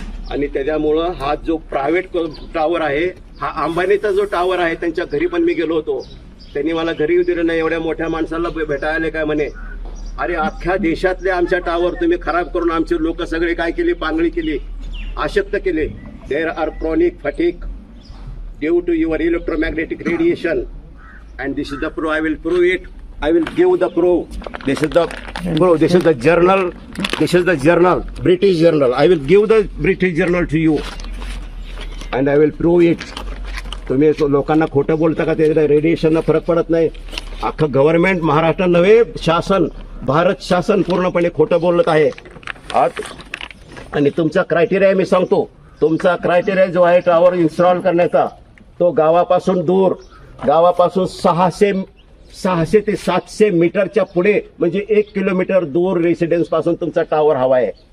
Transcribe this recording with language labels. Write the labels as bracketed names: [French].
[Marathi] आणि त्याच्यामुळं हा जो प्रायव्हेट टावर आहे, हा अंबानीचा जो टावर आहे, त्यांच्या घरी पण मी गेलो होतो. त्यांनी मला घरी येऊ दिलं नाही. एवढ्या मोठ्या माणसाला भेटायला काय म्हणे, अरे अख्ख्या देशातले आमच्या टावर तुम्ही खराब करून आमचे लोक सगळे काय केली, पांगळी केली, अशक्त केले. [English] There are chronic fatigue due to your electromagnetic radiation and this is the proof. I will prove it. I will give the proof. This is the proof. This is the journal. This is the journal, British journal. I will give the British journal to you and I will prove it. [Marathi] तुम्ही लोकांना खोटं बोलता का? त्याच्या रेडिएशनला फरक पडत नाही. अख्खं गव्हर्नमेंट, महाराष्ट्र नव्हे, शासन, भारत शासन पूर्णपणे खोटं बोलत आहे आज. आणि तुमचा क्रायटेरिया मी सांगतो. तुमचा क्रायटेरिया जो आहे टावर इन्स्टॉल करण्याचा, तो गावापासून दूर, गावापासून 600 ते 700 मीटरच्या पुढे, म्हणजे 1 किलोमीटर दूर रेसिडेन्स पासून तुमचा टावर हवा आहे.